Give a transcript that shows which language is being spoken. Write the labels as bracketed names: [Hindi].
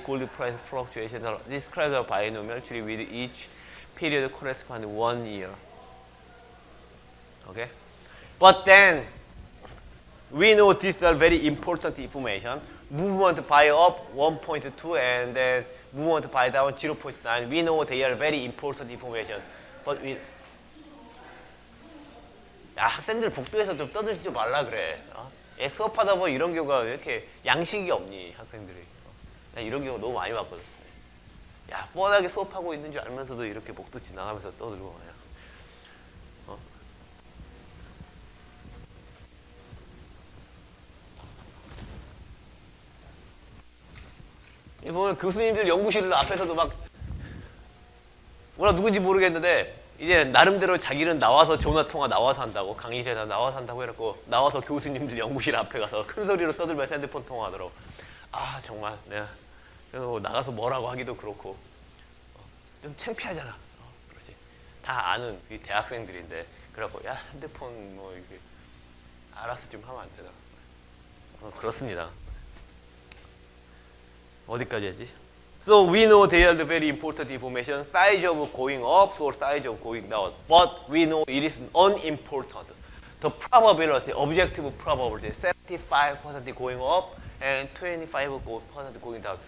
[English] gold price fluctuations are described as binomial tree with each period corresponding 1 year. Okay? But then, we know these are very important information. Movement by up 1.2 and then movement by down 0.9. We know they are very important information. But [Korean] 학생들 복도에서 좀 떠들지 말라 그래. 얘 수업하다 보면 이런 경우가 왜 이렇게 양식이 없니, 학생들이. 나 이런 경우 너무 많이 봤거든. 야, 뻔하게 수업하고 있는 줄 알면서도 이렇게 복도 지나가면서 떠들고 말이야. 이 보면 교수님들 연구실 앞에서도 막 뭐라 누군지 모르겠는데 이제 나름대로 자기는 나와서 전화통화 나와서 한다고, 강의실에 나와서 한다고 해놓고 나와서 교수님들 연구실 앞에 가서 큰 소리로 떠들면서 핸드폰 통화하더라고. 아 정말 내가 나가서 뭐라고 하기도 그렇고 좀 창피하잖아. 그렇지. 다 아는 이 대학생들인데 그래갖고 야 핸드폰 뭐 이렇게 알아서 좀 하면 안 되나. 그렇습니다. 어디까지 했지? [English] So we know they are the very important information, size of going up or size of going down. But we know it is unimportant. The probability, objective probability, 75% going up and 25% going down.